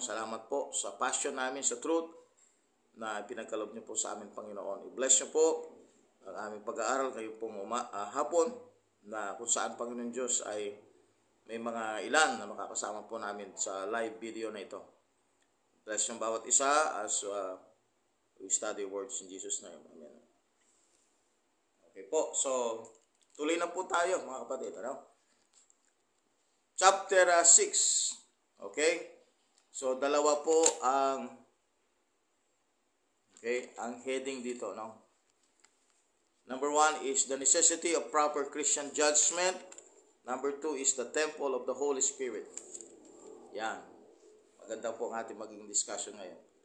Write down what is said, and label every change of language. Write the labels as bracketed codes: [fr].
[tl] Salamat po sa passion namin sa truth na pinagkaloob niyo po sa amin, Panginoon. I-bless niyo po ang aming pag-aaral ngayon pong hapon na kung saan, Panginoon Diyos, ay may mga ilan na makakasama po namin sa live video na ito. [en] Bless [tl] yung bawat isa [en] as we study words in Jesus' name. [tl] Amen. Okay po, so tuloy na po tayo, mga kapatid. Ano? [en] Chapter 6. Okay? [tl] So dalawa po ang heading dito, no? [en] Number 1 is the necessity of proper Christian judgment. Number 2 is the temple of the Holy Spirit. [tl] Yan. Maganda po ang ating maging discussion ngayon.